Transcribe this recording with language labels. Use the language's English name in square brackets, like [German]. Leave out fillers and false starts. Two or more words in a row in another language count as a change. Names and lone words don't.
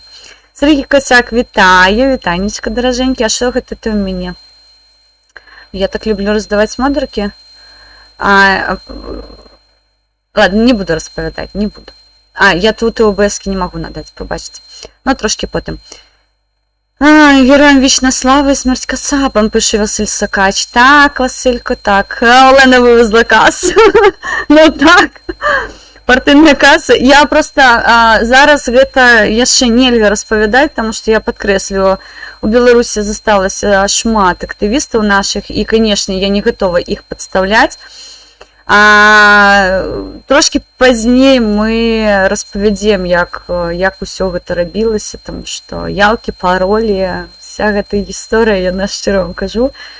[Belarusian] Сергій Косяк, вітаю, вітанечка, даражэнькі. А што гэта ты ў мяне? Я так люблю раздаваць модеркі. Ладно, не буду распавядаць, не буду. Я тут ОБС-кі не магу надаць, пробачце. Ну, трошкі потым. [Ukrainian] Героям вічна слава і смерть кацапам, пише Василь Сакач. Так, Василько, так. Олена вивезла касу. [Belarusian] Ну так. Партыйная каса. Я просто зараз гэта яшчэ нельга распавядаць, таму што я падкрэслю, у Беларусі засталася шмат актывістаў нашых, і, канешне, я не гатова іх падстаўляць. Трошкі пазней мы распавядзем, як усё гэта рабілася, там што ялкі, паролі, вся гэта гісторыя, я шчыра вам кажу.